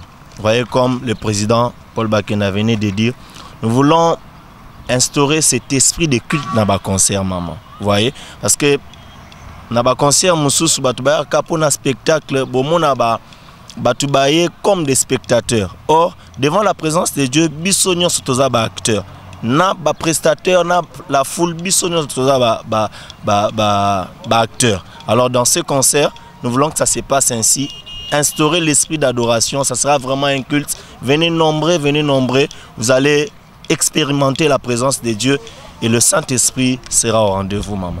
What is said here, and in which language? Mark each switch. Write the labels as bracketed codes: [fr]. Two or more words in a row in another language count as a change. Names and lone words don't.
[fr] Vous voyez comme le président Paul Bakena venait de dire, nous voulons instaurer cet esprit de culte dans le concert, maman. Vous voyez? Parce que dans le concert, nous avons un spectacle, comme des spectateurs. Or, devant la présence de Dieu, bisognon sont tous acteurs. [ln] Na ba [fr] prestataire, na la foule, bisognon sont tous acteurs. Alors, dans ce concert, nous voulons que ça se passe ainsi. Instaurer l'esprit d'adoration, ça sera vraiment un culte. Venez nombreux, vous allez expérimenter la présence de Dieu et le Saint-Esprit sera au rendez-vous, maman.